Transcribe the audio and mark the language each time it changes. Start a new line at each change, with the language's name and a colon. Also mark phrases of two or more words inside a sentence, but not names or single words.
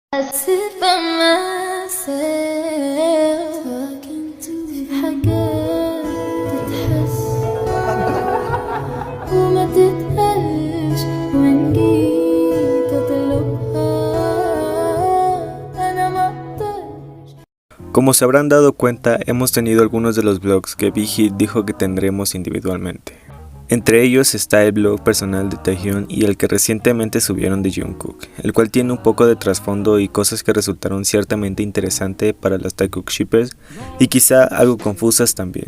English: sit by myself talking to
Arabic: حاجات تتحس وما تتقالش وإن جيت أطلبها أنا ما أقدرش.
Spanish: Como se habrán dado cuenta, hemos tenido algunos de los vlogs que Big Hit dijo que tendremos individualmente. Entre ellos está el blog personal de Taehyun y el que recientemente subieron de Jungkook, el cual tiene un poco de trasfondo y cosas que resultaron ciertamente interesantes para los Taekook shippers y quizá algo confusas también.